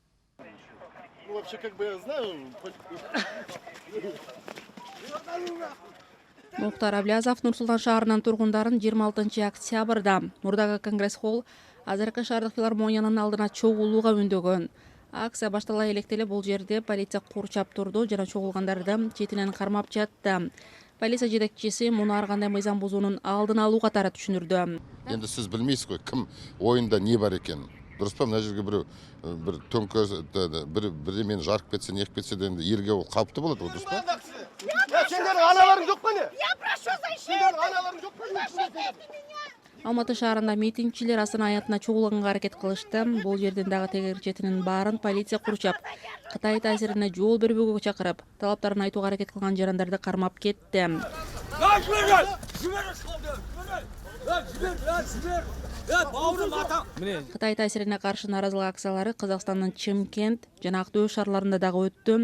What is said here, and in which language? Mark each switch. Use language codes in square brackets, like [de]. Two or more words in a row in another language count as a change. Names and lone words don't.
[ky] Мухтар Аблязов Нур-Султан шаарынын тургундарын 26 октябрда мурдагы Конгресс-холл Азыркы шаардык филармониянын алдына чогулууга үндөгөн. Акция баштала электе эле бул жерде полиция курчап турду жана чогулгандарды четинен кармап жатты. Полиция жетекчиси муну ар кандай мыйзам бузуунун алдын алуу катары түшүндүрдү. [kk] Енді сіз білмейсіз ғой, кім ойында не бар екен. Дұрыс па, мына жерге бір төңкеріс, бірдемені жарып кетсе, неғып кетсе де енді ерге ол қалыпты болады, дұрыс па? Сендердің аналарың жоқ па не? [ru] Я прошу защиты! [kk] Сендердің аналарың жоқ па не? [ky] Алматы шаарында митингчилер Астана аянтына чогулганга аракет кылышты. Бул жерден дагы тегерчетинин баарын полиция курчап, Кытай таасирине жол бербөөгө чакырып, талаптарын айтууга аракет кылган жарандарды кармап кетти. Кытай таасирине каршы нааразылык акциялары Казакстандын Чымкент жана Актөө шаарларында дагы өттү.